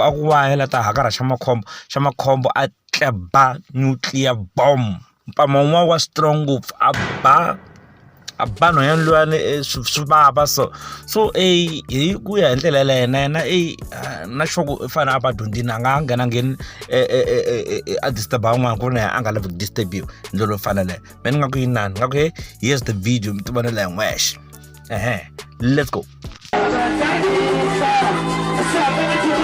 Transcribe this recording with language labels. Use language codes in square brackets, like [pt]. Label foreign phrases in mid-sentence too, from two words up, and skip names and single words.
[ts] a ku wayela ta haka ra Xamacombo a tleba [en] nuclear bomb [ts] mpama wun'wana wa strong ngopfu a ba nhwanyana luyani swi vava so hi ku ya hi ndlela leyo na yena na xoko i fanele a va dyondzini a nga ngheni a disturba van'wana ku ri na a nga lavi ku disturbiwa hi ndlela yo fana leyo me ni nga ku yinani ni nga ku [en] here's the video [ts] mi ti vonela hi n'wexe [en] let's go.